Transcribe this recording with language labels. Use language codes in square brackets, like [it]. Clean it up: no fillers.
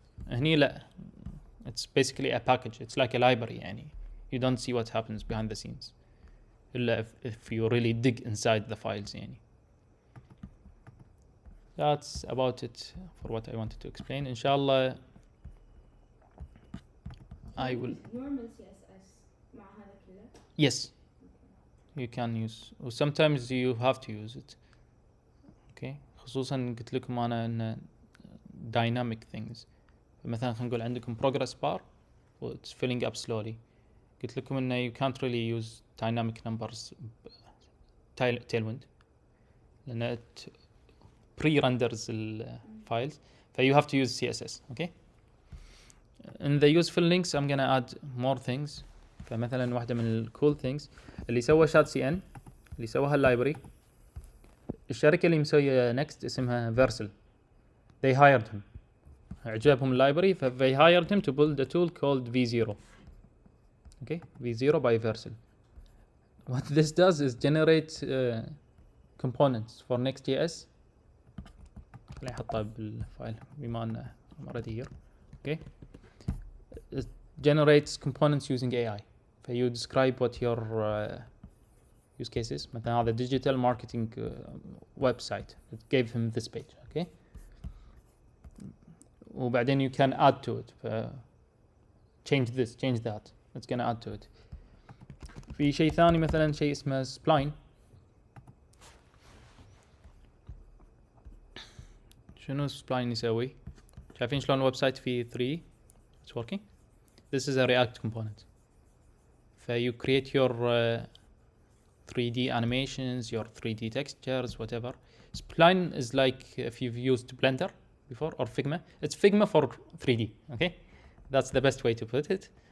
[ar] هني لا, [en] it's basically a package, it's like a library يعني, you don't see what happens behind the scenes [ar] إلا [en] if you really dig inside the files يعني. That's about it for what I wanted to explain. Inshallah I will. Normal CSS [ar] مع هذا كله. [en] Yes, you can use, or sometimes you have to use it. [ar] Okay, خصوصا قلت لكم أنا إن [en] dynamic things. [ar] مثلا خلينا نقول عندكم [en] progress bar it's filling up slowly. [ar] قلت لكم إنه [en] you can't really use dynamic numbers tailwind [ar] لأن [en] it pre-renders الفايلز, ف you have to use CSS. Okay. In the useful links I'm gonna add more things. [ar] فمثلا واحدة من ال [en] cool things [ar] اللي سوى شات سي ان, اللي سواها اللايبرري, الشركة اللي مسوية next اسمها Versal. [en] They hired him, [ar] عجبهم اللايبرري, ف [en] they hired him to build a tool called V0. Okay, V0 by Versal. What this does is generate components for NextJS. [ar] خليني أحطها بالفايل بما أنه [en] already here. Okay, it generates components using AI. ف you describe what your use case is. [ar] مثلا هذا [en] digital marketing website, it gave him this page. Okay, [ar] وبعدين [en] you can add to it. Change this, change that. It's gonna add to it. [ar] في شيء ثاني مثلا شيء اسمه spline. شنو spline يسوي؟ شايفين شلون الويب سايت فيه 3 [en] it's working. This is a React component. You create your 3D animations, your 3D textures, whatever. Spline is like if you've used Blender before or Figma. It's Figma for 3D. Okay, that's the best way to put it.